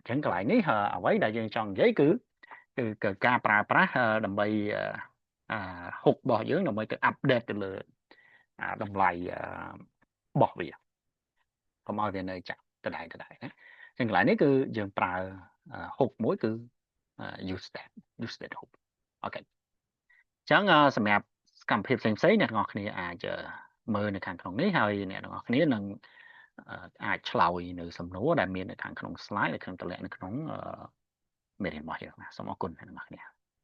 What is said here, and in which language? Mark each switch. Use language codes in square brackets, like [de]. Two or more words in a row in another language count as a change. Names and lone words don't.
[km] អញ្ចឹងកន្លែងនេះអ្វីដែលយើងចង់និយាយគឺការប្រើប្រាស់ដើម្បីhook របស់យើង ដើម្បីទៅ update ទៅលើតម្លៃរបស់វាកុំឲ្យវានៅចាប់ដដែលណាអញ្ចឹងកន្លែងនេះគឺយើងប្រើ hook មួយគឺ [en] use state hook [km] អូខេអញ្ចឹងសម្រាប់កម្មវិធីផ្សេងៗអ្នកទាំងអស់គ្នាអាចមើលនៅខាងក្នុងនេះហើយអ្នកទាំងអស់គ្នានឹងអាចឆ្លើយនៅសំណួរដែលមាននៅខាងក្នុង slide ដែលខ្ញុំតម្លាក់នៅក្នុងមេរៀនរបស់យើងសូមអរគុណអ្នកទាំងអស់គ្នា